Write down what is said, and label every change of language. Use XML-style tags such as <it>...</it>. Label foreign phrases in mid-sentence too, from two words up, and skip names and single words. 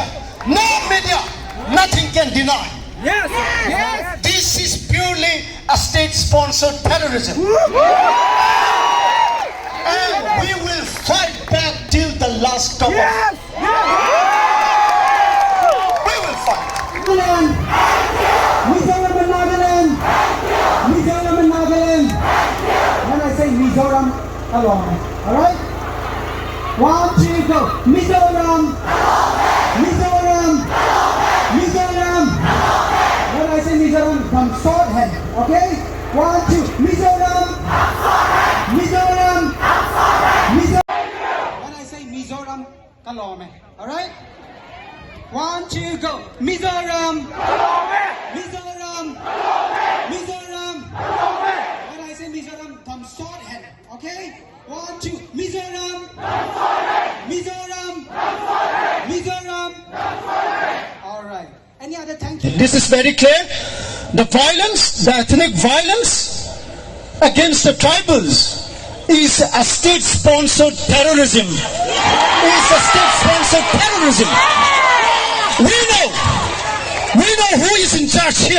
<en>No media, nothing can deny. Yes. Yes. This is purely a state-sponsored terrorism. And we will fight back till the last stop. Yes. We will fight. Mizoram and Nagaland. Mizoram and Nagaland. When I say Mizoram,</en> <lus>Kan Lawm.</lus> <en>Alright? 1, 2, go. Mizoram. Mizoram. Mizoram. When I say Mizoram, from sword head. Okay? 1, 2. Mizoram. Mizoram. Mizoram. When I say Mizoram,</en> <lus>Kan Lawm.</lus> <en>Alright? 1, 2, go. Mizoram. Mizoram. Mizoram. When I say Mizoram, from sword head. Okay? 1, 2. Mizoram. Mizoram. Mizoram. Alright. Any other thank you? This is very clear. The violence, the ethnic violence against the tribals is a state-sponsored terrorism. Is a state-sponsored terrorism. We know who is in charge here.</en>